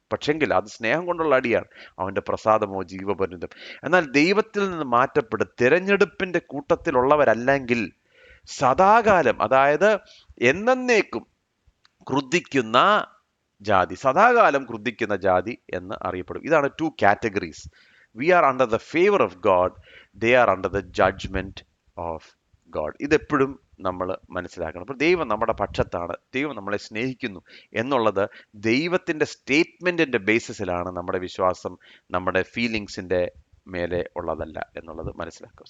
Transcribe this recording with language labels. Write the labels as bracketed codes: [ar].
[ml] പക്ഷെങ്കിൽ അത് സ്നേഹം കൊണ്ടുള്ള അടിയാണ്. അവന്റെ പ്രസാദമോ ജീവപര്യന്തം. എന്നാൽ ദൈവത്തിൽ നിന്ന് മാറ്റപ്പെട്ട് തിരഞ്ഞെടുപ്പിന്റെ കൂട്ടത്തിലുള്ളവരല്ലെങ്കിൽ സദാകാലം, അതായത് എന്നേക്കും ക്രുദ്ധിക്കുന്ന ജാതി, സദാകാലം ക്രുദ്ധിക്കുന്ന ജാതി എന്ന് അറിയപ്പെടും. ഇതാണ് 2 categories. [en] We are under the favor of God, they are under the judgment of God. [ml] ഇതെപ്പോഴും നമ്മൾ മനസ്സിലാക്കണം. അപ്പോൾ ദൈവം നമ്മുടെ പക്ഷത്താണ്, ദൈവം നമ്മളെ സ്നേഹിക്കുന്നു എന്നുള്ളത് ദൈവത്തിൻ്റെ സ്റ്റേറ്റ്മെന്റിന്റെ ബേസിസിലാണ് നമ്മുടെ വിശ്വാസം, നമ്മുടെ ഫീലിങ്സിന്റെ മേലെ ഉള്ളതല്ല എന്നുള്ളത് മനസ്സിലാക്കുക.